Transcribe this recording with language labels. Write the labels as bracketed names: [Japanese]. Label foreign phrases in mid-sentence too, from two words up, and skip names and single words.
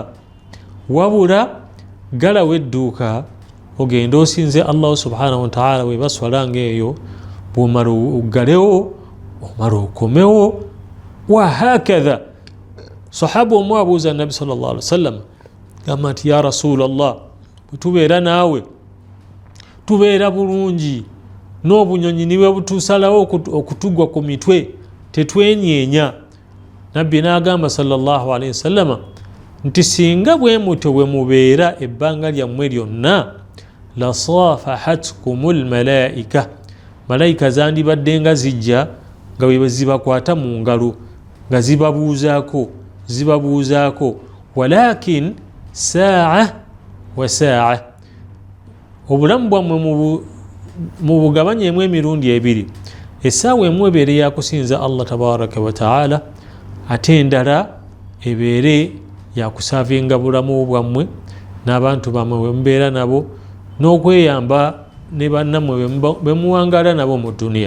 [Ganda] Wabula galawo edduuka ogende osinze [Arabic] الله سبحانه وتعالى [Ganda] webaswala ng'eyo, bw'omala oggalewo omala okomewo wahakadha. Sahaba omu abuuza Nabi [Arabic] صلى الله عليه وسلم [Ganda] gamba nti [Arabic] يا رسول الله, [Ganda] bwe tubeera naawe tubeera bulungi n'obunyonyi niwe butusalawo okutugwa ku mitwe tetwenyeenya. Nabbi n'agamba [Arabic] صلى الله عليه وسلم [Ganda] nti singa bwe mutyo bwe mubeera ebbanga lyammwe lyonna [Arabic] لصافحتكم الملائكة, [Ganda] malayika zandibadde nga zijja nga bwe zibakwata mu ngalo nga zibabuuzaako [Arabic] ولكن ساعة وساعة, [Ganda] obulamu bwammwe mu bugabanyemu emirundi ebiri, essaawa emu ebeere yakusinza [Arabic] الله تبارك وتعالى, [Ganda] ate endala ebeere yakusaavinga bulamu bwammwe n'abantu bammwe bwe mubeera nabo n'okweyamba ne bannammwe bwe muwangala nabo mu duniya.